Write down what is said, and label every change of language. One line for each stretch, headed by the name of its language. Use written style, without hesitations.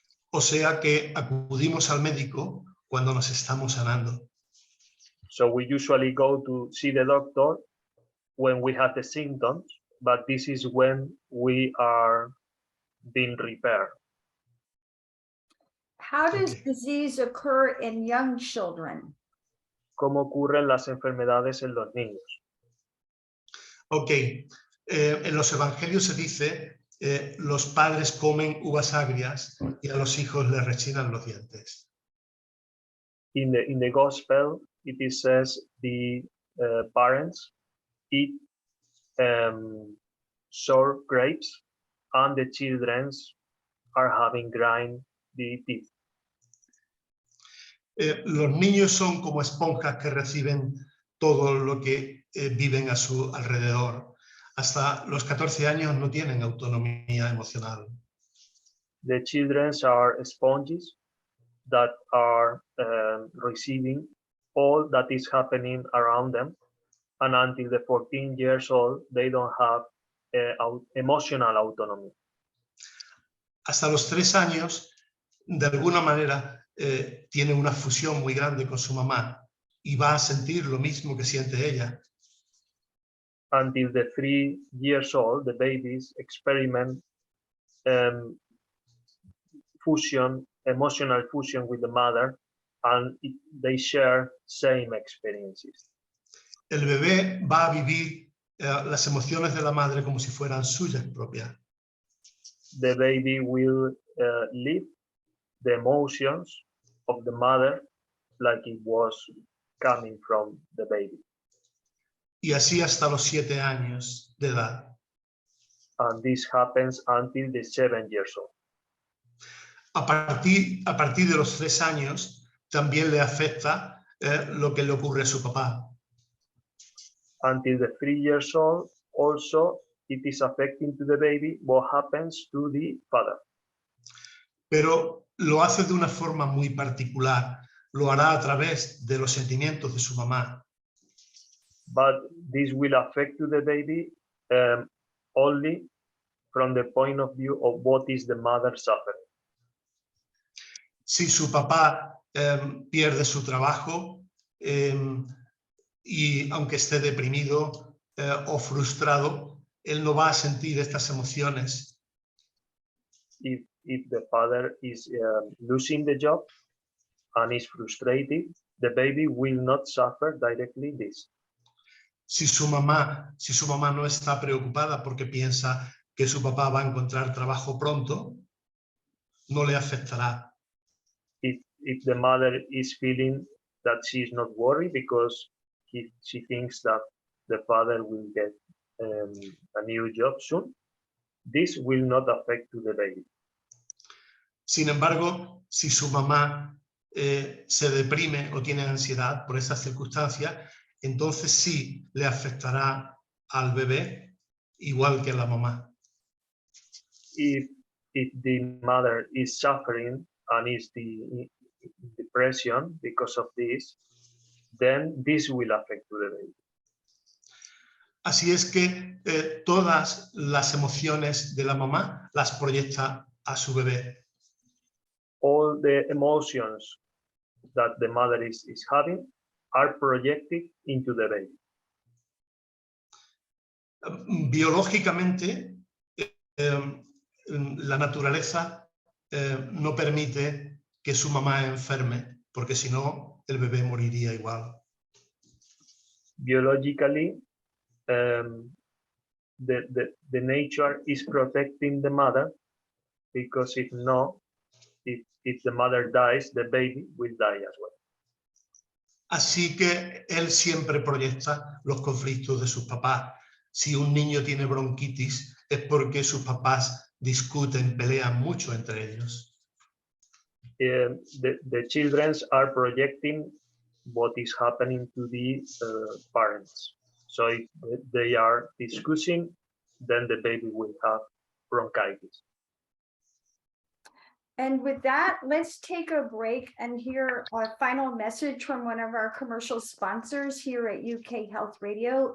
Spanish: O sea que acudimos al médico cuando nos estamos sanando.
English: So we usually go to see the doctor when we have the symptoms, but this is when we are being repaired. How does Okay. disease occur in young children?
Spanish: ¿Cómo ocurren las enfermedades en los niños? Ok, en los evangelios se dice, los padres comen uvas agrias y a los hijos les rechinan los dientes.
English: In the gospel, it says the parents eat sour grapes and the children are having grind the teeth.
Spanish: Los niños son como esponjas que reciben todo lo que viven a su alrededor. Hasta los 14 años no tienen autonomía emocional.
English: The children are sponges that are receiving all that is happening around them, and until the 14 years old, they don't have emotional autonomy.
Spanish: Hasta los 3 años, de alguna manera, tiene una fusión muy grande con su mamá y va a sentir lo mismo que siente ella.
English: Until the 3 years old, the babies experiment emotional fusion with the mother, and they share same experiences.
Spanish: El bebé va a vivir las emociones de la madre como si fueran suyas propias.
English: The baby will live the emotions of the mother like it was coming from the baby.
Spanish: Y así hasta los 7 años de edad.
English: And this happens until the 7 years old.
Spanish: A partir de los 3 años también le afecta lo que le ocurre a su papá.
English: Until the 3 years old, also it is affecting to the baby what happens to the father.
Spanish: pero lo hace de una forma muy particular. Lo hará a través de los sentimientos de su mamá.
English: But this will affect to the baby only from the point of view of what is the mother suffering.
Spanish: Si su papá pierde su trabajo y aunque esté deprimido o frustrado, él no va a sentir estas emociones.
English: If the father is losing the job and is frustrated, the baby will not suffer directly this.
Spanish: Si su mamá no está preocupada porque piensa que su papá va a encontrar trabajo pronto, no le afectará.
English: If the mother is feeling that she is not worried because she thinks that the father will get a new job soon, this will not affect to the baby.
Spanish: Sin embargo, si su mamá se deprime o tiene ansiedad por esas circunstancias, entonces sí le afectará al bebé igual que a la mamá.
English: If the mother is suffering and is the depression because of this, then this will affect to the baby.
Spanish: Así es que todas las emociones de la mamá las proyecta a su bebé.
English: All the emotions that the mother is having are projected into the baby.
Spanish: Biológicamente, la naturaleza no permite que su mamá enferme, porque si no, el bebé moriría igual.
English: Biologically, the nature is protecting the mother, because if the mother dies, the baby will die as well.
Spanish: Así que él siempre proyecta los conflictos de sus papás. Si un niño tiene bronquitis, es porque sus papás discuten, pelean mucho entre ellos.
English: The children are projecting what is happening to the parents. So if they are discussing, then the baby will have bronchitis. And with that, let's take a break and hear a final message from one of our commercial sponsors here at UK Health Radio.